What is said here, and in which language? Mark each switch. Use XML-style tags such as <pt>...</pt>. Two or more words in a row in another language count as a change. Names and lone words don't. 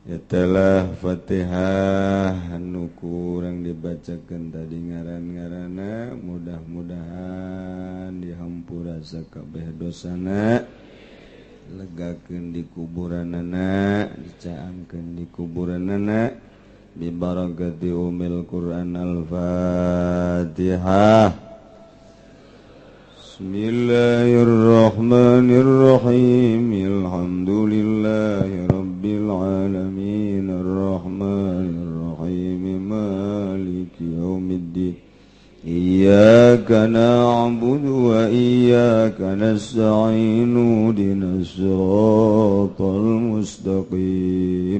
<su>Yatalah Fatihah anu kurang dibacakeun tadi ngaran-ngaranna mudah-mudahan dihampura sakabeh dosana legakeun di kuburanana dicaangkeun di kuburanana</su> <ar>ببركة أم القرآن الفاتحة. بسم الله الرحمن الرحيم. الحمد لله رب العالمين الرحمن الرحيم مالك يوم الدين. إياك نعبد وإياك نستعين اهدنا الصراط المستقيم.</ar>